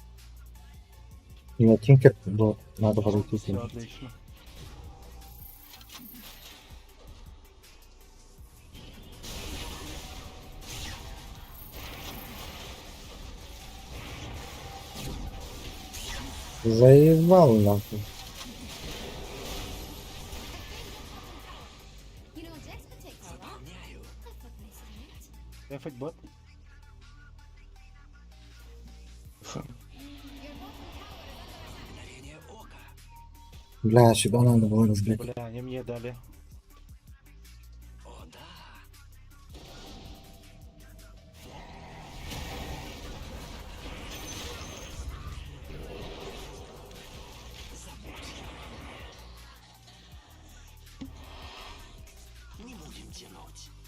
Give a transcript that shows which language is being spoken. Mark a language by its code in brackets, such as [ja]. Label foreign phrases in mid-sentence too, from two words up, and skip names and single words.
[ru] И на тинкер, да, надо подойти. Все, отлично. Заебал нахуй. [en] You know, Dex could take her off. [ru] Выполняю. [en] That's what they say. [ru] Дефать бот. Мгновение ока. Бля, сюда надо было разбить. Бля, они мне дали. О, да. Не будем тянуть.